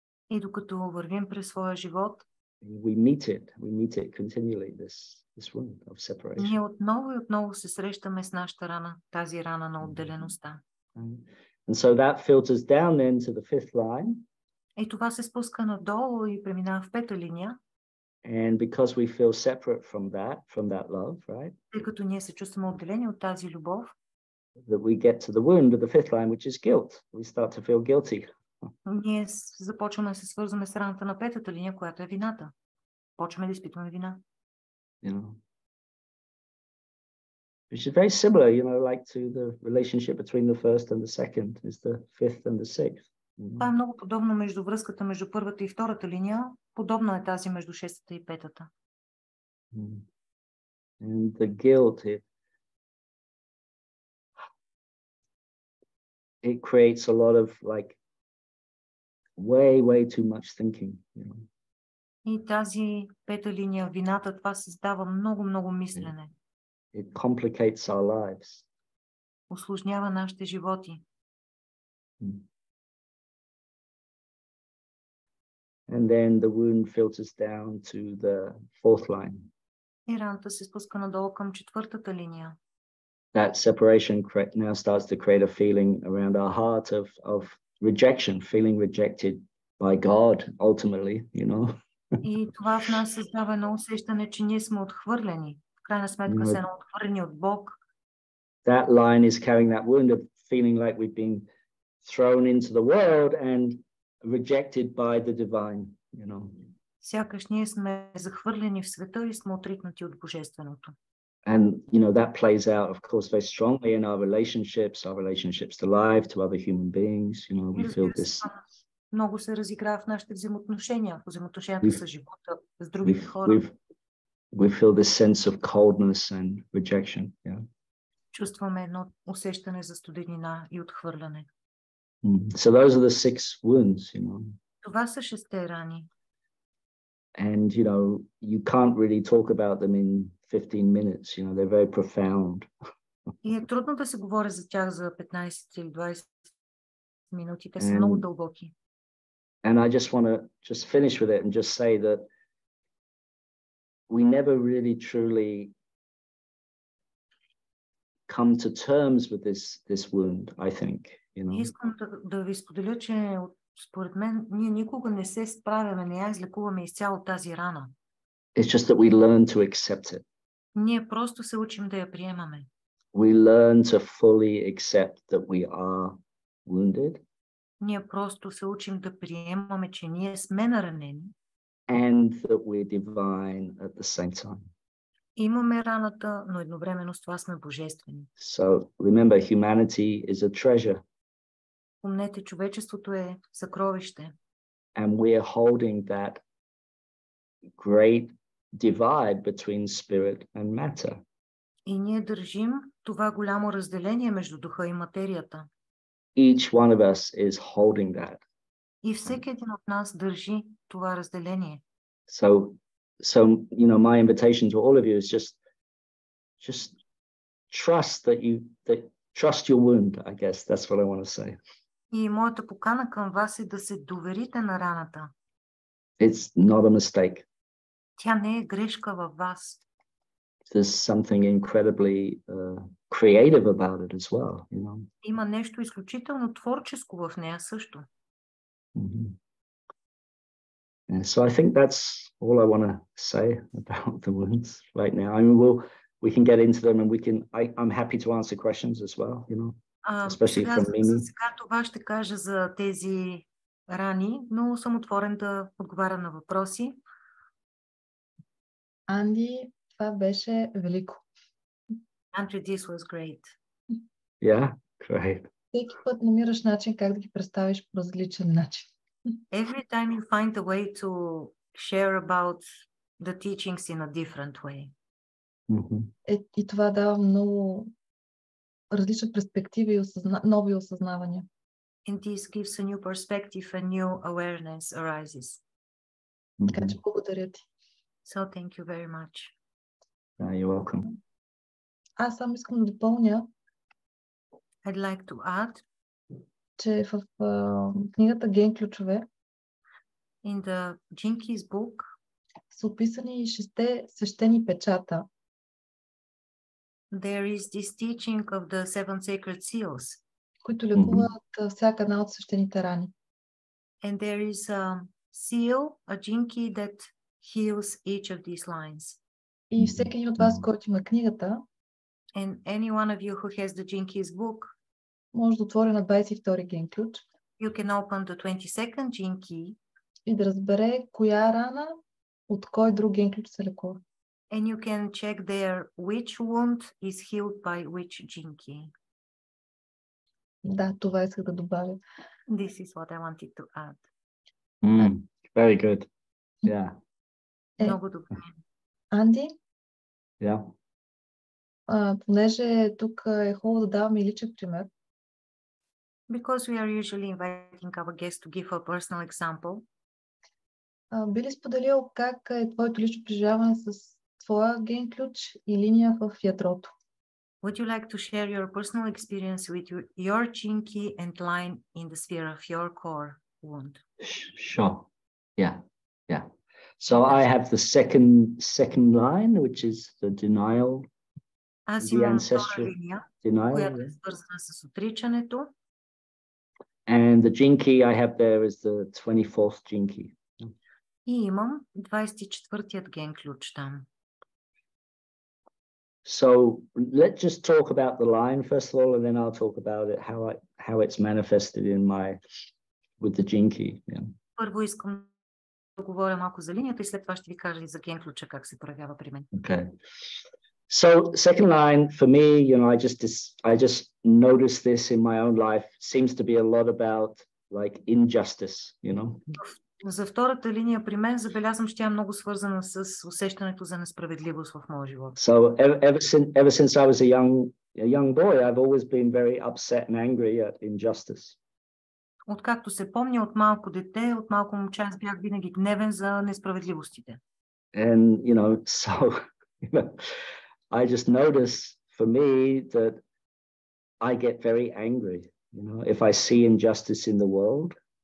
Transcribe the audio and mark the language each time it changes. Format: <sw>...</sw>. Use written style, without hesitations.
<bg>и докато вървим през своя живот,</bg> <en>we meet it continually, this wound of separation.</en> <bg>Ние отново и отново се срещаме с нашата рана, тази рана на отделеността.</bg> <en>And so that filters down then to the fifth line.</en> <bg>И това се спуска надолу и преминава в пета линия.</bg> <en>And because we feel separate from that love, right?</en> <bg>Тъй като ние се чувстваме отделени от тази любов,</bg> <en>that we get to the wound of the fifth line, which is guilt. We start to feel guilty.</en> <bg>Ние започваме да се свързваме с раната на петата линия, която е вината. Почваме да изпитваме вина.</bg> <en>Which is very similar, like to the relationship between the first and the second, is the fifth and the sixth.</en> <bg>Това е много подобно между връзката между първата и втората линия. Подобно е тази между шестата и петата.</bg> <en>And the guilt, it creates a lot of like way too much thinking.</en> <bg>И тази пета линия, вината, това създава много мислене.</bg> <en>It complicates our lives.</en> <bg>Усложнява нашите животи.</bg> <en>And then the wound filters down to the fourth line.</en> <bg>И раната се спуска надолу към четвъртата линия.</bg> <en>That separation now starts to create a feeling around our heart of rejection, feeling rejected by God, ultimately,</en> <bg>И това в нас създава едно усещане, че ние сме отхвърлени. В крайна сметка сме отхвърлени от Бог.</bg> <en>That line is carrying that wound of feeling like we've been thrown into the world and rejected by the divine,</en> <bg>Сякаш ние сме захвърлени в света и сме отритнати от Божественото.</bg> <en>And, that plays out, of course, very strongly in our relationships to life, to other human beings, we feel this.</en> <bg>Много се разиграва в нашите взаимоотношения с живота, с другите хора.</bg> <en>we feel this sense of coldness and rejection. Yeah.</en> <bg>Чувстваме едно усещане за студенина и отхвърляне.</bg> <en>So those are the 6 wounds, you know.</en> <bg>Това са 6 рани.</bg> <en>And, you know, you can't really talk about them in 15 minutes, you know, they're very profound.</en> <bg>И е трудно да се говори за тях за 15 или 20 минути. Те са много дълбоки.</bg> <en>And I just want to just finish with it and just say that we never really truly come to terms with this wound, I think, you know.</en> <bg>Искам да ви споделя, че според мен ние никога не се справяме, не я излекуваме изцяло тази рана.</bg> <en>It's just that we learn to accept it.</en> <bg>Ние просто се учим да я приемаме.</bg> <en>We learn to fully accept that we are wounded.</en> <bg>Ние просто се учим да приемаме, че ние сме наранени.</bg> <en>And that we're divine at the same time.</en> <bg>Имаме раната, но едновременно с това сме божествени.</bg> <en>So remember, humanity is a treasure.</en> <bg>Помнете, човечеството е съкровище.</bg> <en>And we're holding that great divide between spirit and matter.</en> <bg>И ние държим това голямо разделение между духа и материята.</bg> <en>Each one of us is holding that.</en> <bg>И всеки един от нас държи това разделение.</bg> <en>So you know, my invitation to all of you is just trust that trust your wound, I guess. That's what I want to say.</en> <bg>И моята покана към вас е да се доверите на раната.</bg> <en>It's not a mistake.</en> <bg>Тя не е грешка във вас.</bg> <en>There's something incredibly creative about it as well, you know.</en> <bg>Има нещо изключително творческо в нея също. Mm-hmm.</bg> <en>And so I think that's all I want to say about the wounds right now. I mean, we can get into them, and I'm happy to answer questions as well, you know, especially from Mimi.</en> <bg>Сега това ще кажа за тези рани, но съм отворен да отговаря на въпроси. Анди, това беше велико.</bg> <en>Andrew, this was great. Yeah, great.</en> <bg>Всеки път намираш начин как да ги представиш по различен начин.</bg> <en>Every time you find a way to share about the teachings in a different way. Mm-hmm.</en> <bg>И това дава много различна перспектива и нови осъзнавания.</bg> <en>And this gives a new perspective, a new awareness arises.</en> <bg>Така че благодаря ти.</bg> <en>So thank you very much. You're welcome.</en> <bg>Аз само искам да допълня,</bg> <en>I'd like to add,</en> <bg>че в книгата Ген ключове</bg> <en>in the Jinkies book</en> <bg>са описани 6 свещени печата.</bg> <en>There is this teaching of the 7 sacred seals.</en> <bg>Които лекуват всяка една от свещените рани.</bg> <en>And there is a seal, a jinki that heals each of these lines.</en> <bg>И всеки един от вас, който има книгата,</bg> <en>And any one of you who has the Jinkies book,</en> <bg>може да отвори на 22 ген ключ.</bg> <en>You can open the 22nd Jinki</en> <bg>и да разбере коя рана от кой друг ген ключ се лекува.</bg> <en>And you can check there which wound is healed by which Jinki.</en> <bg>Да, това исках да добавя.</bg> <en>This is what I wanted to add. Very good. Yeah.</en> <bg>Много добре. Анди?</bg> <en>Yeah.</en> <bg>Понеже тук е хубаво да даваме и личен пример.</bg> <en>Because we are usually inviting our guests to give a personal example.</en> <bg>Би ли споделил как е твоето лично преживяване с твоя ген ключ и линия в ядрото?</bg> <en>Would you like to share your personal experience with your Jinki and line in the sphere of your core wound? Sure. Yeah. So I have the second line, which is the denial.</en> <bg>Аз имам втора линия, която е свързана с отричането.</bg> <en>And the Jinki I have there is the 24th Jinki.</en> <bg>И имам 24-тият ген ключ там.</bg> <en>So let's just talk about the line first of all, and then I'll talk about it, how it's manifested with the Jinki. Yeah.</en> <bg>Първо искам да говоря малко за линията и след това ще ви кажа и за ген ключа как се проявява при мен.</bg> <en>Okay. So second line for me, you know, I just noticed this in my own life. Seems to be a lot about like injustice, you know.</en> <bg>За втората линия при мен забелязвам, че тя е много свързана с усещането за несправедливост в моя живот.</bg> <en>So ever since I was a young boy, I've always been very upset and angry at injustice.</en> <bg>Откакто се помня от малко дете, от малко момче, аз бях винаги гневен за несправедливостите.</bg> <en>And, so, I just notice for me that I get very angry, if I see injustice in the world.</en>